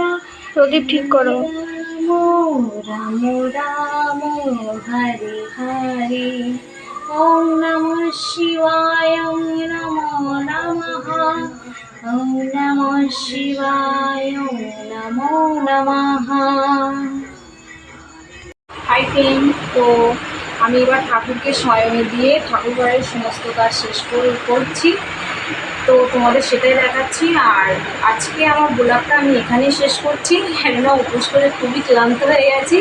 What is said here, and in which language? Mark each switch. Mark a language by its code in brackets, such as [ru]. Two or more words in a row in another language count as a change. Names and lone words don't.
[bn] প্রদীপ ঠিক করো। [sa] রাম রাম হরে হরে। ওম নমঃ শিবায়, ওম নমো নমঃ, ওম নমঃ শিবায়, ওম নমো নমঃ। [en] Hi friend, [bn] তো আমি এবার ঠাকুরকে শয়ন দিয়ে ঠাকুর ঘরের সমস্ত কাজ শেষ করছি। তো তোমাদের সেটাই দেখাচ্ছি। আর আজকে আমার ব্লগটা আমি এখানেই শেষ করছি, কেননা উপোস করে খুবই ক্লান্ত হয়ে গেছি।